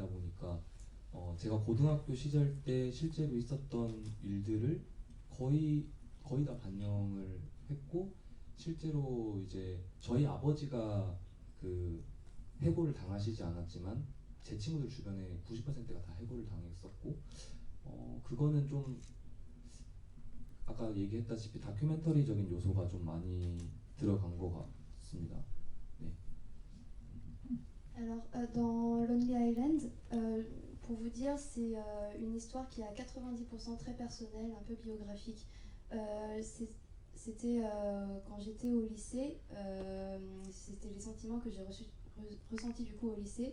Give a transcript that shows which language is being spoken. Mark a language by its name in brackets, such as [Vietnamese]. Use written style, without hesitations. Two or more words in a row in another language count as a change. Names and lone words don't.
[Korean] 보니까 제가 고등학교 시절 때 실제로 있었던 일들을 거의 다 반영을 했고 실제로 이제 저희 아버지가 그 해고를 당하시지 않았지만 제 친구들 주변에 90%가 다 해고를 당했었고 그거는 좀 아까 얘기했다시피 다큐멘터리적인 요소가 좀 많이 들어간 것 같습니다. 네. [French] Alors, dans Lonely Island, pour vous dire, c'est une histoire qui est à 90% très personnelle, un peu biographique. C'était quand j'étais au lycée, c'était les sentiments que j'ai ressentis du coup au lycée.